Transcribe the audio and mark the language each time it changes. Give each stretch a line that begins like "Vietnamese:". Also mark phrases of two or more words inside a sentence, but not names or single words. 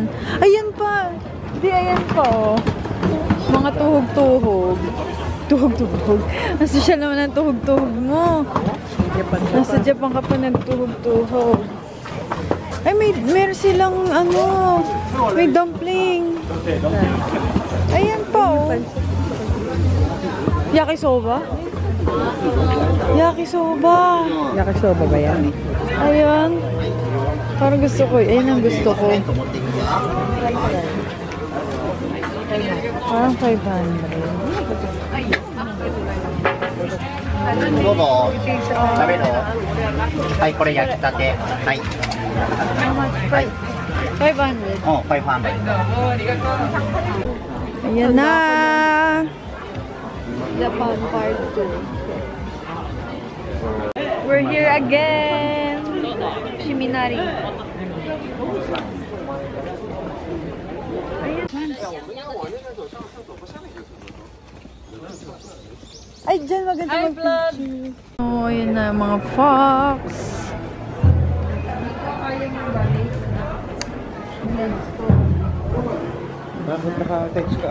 Filipino: Ayan pa. Hindi, ayan pa, oh. Mga tuhog-tuhog. Tuhog-tuhog. Nasa siya naman ang tuhog-tuhog mo. Nasa Japan ka pa nagtuhog-tuhog. Ay, meron silang, ano, may dumpling. Ayan pa, oh. Yakisoba? Yakisoba. Yakisoba ba yan? Ayan. Parang gusto ko. Ayan ang gusto ko. Parang 500.
Japanese: どうぞ。食べるの？はい、これ焼きたて。はい。
English: How much? 500.
Japanese: うん、500。
Filipino: Ayan na.
English: Japan Part 2. We're here again. Shiminari.
Filipino: Ay, dyan maganda mag-picture. Oh, ayan na mga fox. Bakit naka-text ka